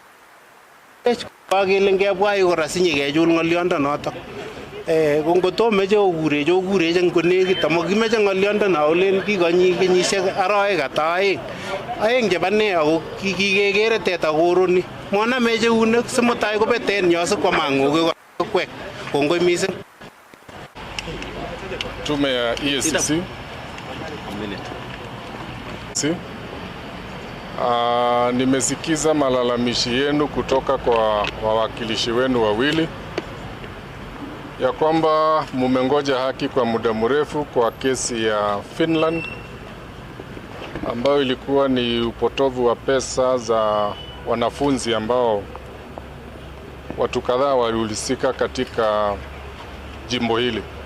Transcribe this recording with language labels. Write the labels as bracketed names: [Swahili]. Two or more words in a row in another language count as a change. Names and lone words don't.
[Kalenjin] kele ngebwa yu kora sinye kechul ng'oliondonoto kongotomeche okureche eng konekit amakimeche ng'oliondono olen kikonyi kenyisiek arawek ata aeng chebo ne ako kikekere teta koroni monameche eunek simutai kobeten yo sikwamang'oke kwek kongoi mising. [Swahili] Tume ya EACC nimesikiza malalamishi yenu kutoka kwa wawakilishi wenu wawili ya kwamba mumengoja haki kwa muda mrefu kwa kesi ya Finland ambayo ilikuwa ni upotovu wa pesa za wanafunzi ambao watu kadhaa walihusika katika jimbo hili.